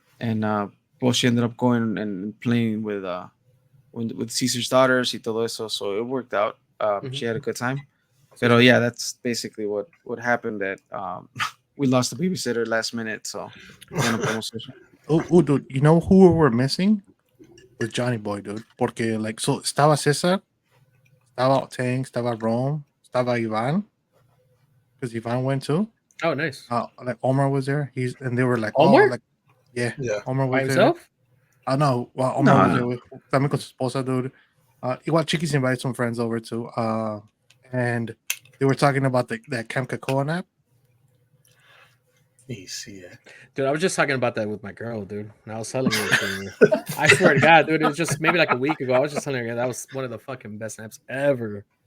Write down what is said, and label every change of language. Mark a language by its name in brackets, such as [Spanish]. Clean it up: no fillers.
[English] And well, she ended up going and playing with Caesar's daughters [Spanish] y todo eso, [English] so it worked out. She had a good time. Pero yeah, that's basically what happened. That we lost the babysitter last minute, so [Spanish] ya no podemos ir. [English] Oh, dude, you know who we're missing? With Johnny Boy, dude. [Spanish] Porque, like, so estaba Cesar, estaba Tank, estaba Rome, estaba Ivan. [English] Because Ivan went too. Oh, nice. Like, Omar was there. And they were like, Omar? oh, like, yeah. Omar By was himself? there. No, well, Omar was No. there with [Spanish] también con su esposa, dude. [English] Igual Chiquis invited some friends over too. And they were talking about that Camp Cocoa app. Easy. Dude, I was just talking about that with my girl, dude. And I was telling her, I swear to God, dude, it was just maybe like a week ago. I was just telling her that was one of the fucking best naps ever.